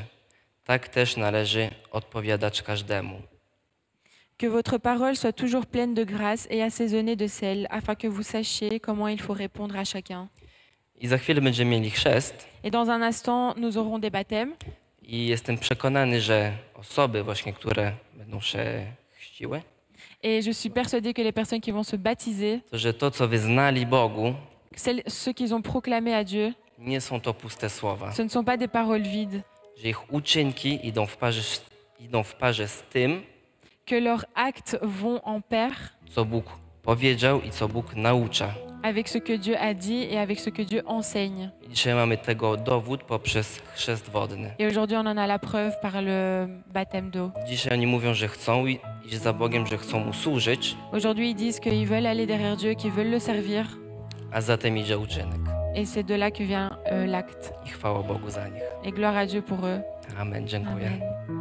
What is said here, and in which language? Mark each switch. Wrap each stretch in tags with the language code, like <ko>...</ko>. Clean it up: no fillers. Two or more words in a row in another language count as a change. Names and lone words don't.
<pl>Tak też należy odpowiadać każdemu.</pl> <fr>Que votre parole soit toujours pleine de grâce et assaisonnée de sel, afin que vous sachiez comment il faut répondre à chacun.</fr> <pl>I za chwilę będziemy mieli chrzest</pl> <fr>Et dans un instant, nous aurons des baptêmes.</fr> <pl>i jestem przekonany, że osoby właśnie, które będą się chrzciły,</pl> <fr>Et je suis persuadée que les personnes qui vont se baptiser,</fr> <pl>to że to, co wyznali Bogu,</pl> <fr>ceux qu'ils ont proclamé à Dieu,</fr> <pl>nie są to puste słowa.</pl> <fr>ce ne sont pas des paroles vides.</fr> <pl>Że ich uczynki idą w parze z tym,</pl> <fr>Que leurs actes vont en pair</fr> <pl>co Bóg powiedział i co Bóg naucza.</pl> <fr>avec ce que Dieu a dit et avec ce que Dieu enseigne.</fr> <pl>I dzisiaj mamy tego dowód poprzez chrzest wodny.</pl> <fr>Et aujourd'hui, on en a la preuve par le baptême d'eau.</fr> <pl>Dzisiaj oni mówią, że chcą iść za Bogiem, że chcą Mu służyć,</pl> <fr>Aujourd'hui, ils disent qu'ils veulent aller derrière Dieu, qu'ils veulent le servir.</fr> <pl>a zatem idzie uczynek.</pl> <fr>Et c'est de là que vient l'acte.</fr> <pl>I chwała Bogu za nich.</pl> <fr>Et gloire à Dieu pour eux.</fr> <pl>Amen. Dziękuję.</pl> <fr>Amen.</fr>